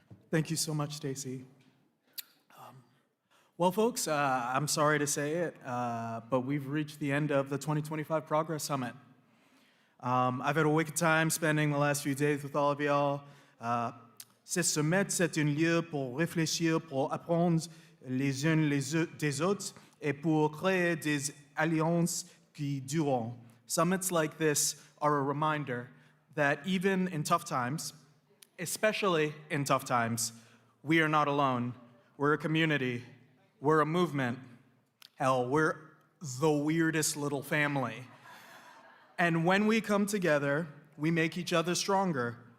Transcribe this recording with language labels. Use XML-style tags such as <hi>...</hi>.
<en>Thank you so much, Stacy. Well, folks, I'm sorry to say it, but we've reached the end of the 2025 Progress Summit. I've had a wicked time spending the last few days with all of y'all.</en> <fr>Ce summit, c'est un lieu pour réfléchir, pour apprendre les uns des autres et pour créer des alliances qui dureront.</fr> <en>Summits like this are a reminder that even in tough times, especially in tough times, we are not alone. We're a community. We're a movement. Hell, we're the weirdest little family. And when we come together, we make each other stronger.</en>